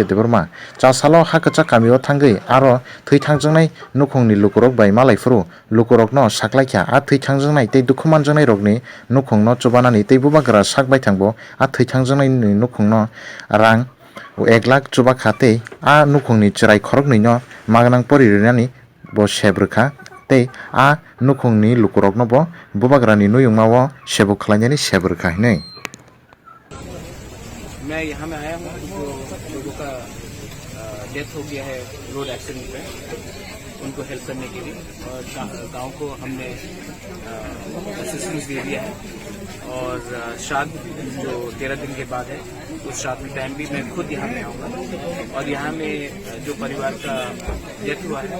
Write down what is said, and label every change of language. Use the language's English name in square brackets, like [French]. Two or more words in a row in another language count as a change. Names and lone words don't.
[Kok Borok] Debarma chasalo hakcha kamio thangai aro thoi thangjangnai nukhungni lukurok bai malaifuru lukurokno saklaikha a thoi thangjangnai tei dukhumanjangnai rokni nukhungno chubanani tei bubagra sakbai thangbo a thoi thangjangnai ni nukhungno rang 1 lakh chubakha tei a nukhungni chirai khorokni no magnang poririnani bo sebrkha tei a nukhungni lukurokno bo bubagrani nuyungmao sebo khlainani sebrkha hinai [Hindi] मैं यहाँ में आया हूँ जो लोगों का डेथ हो गया है [English] road accident [Hindi] में उनको हेल्प करने के लिए और गांव को हमने असिस्टेंस दे दिया है और श्राद्ध जो 13 दिन के बाद है उस श्राद्ध के टाइम भी मैं खुद यहाँ में आऊँगा और यहाँ में जो परिवार का डेथ हुआ है